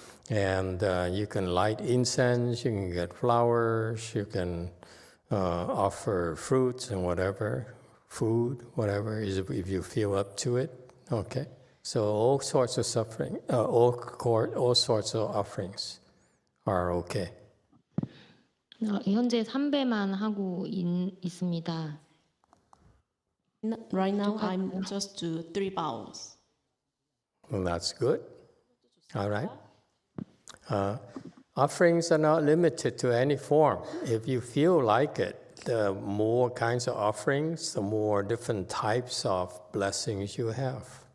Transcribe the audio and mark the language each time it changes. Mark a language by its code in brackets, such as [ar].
[en] And you can light incense, you can get flowers, you can offer fruits and whatever, food, whatever, if you feel up to it. Okay? So all sorts of suffering, all sorts of offerings are okay. [ko] 현재 3배만 하고 있습니다. [en] Right now, I'm just do 3 bows. Well, that's good. All right. Offerings are not limited to any form. If you feel like it, the more kinds of offerings, the more different types of blessings you have.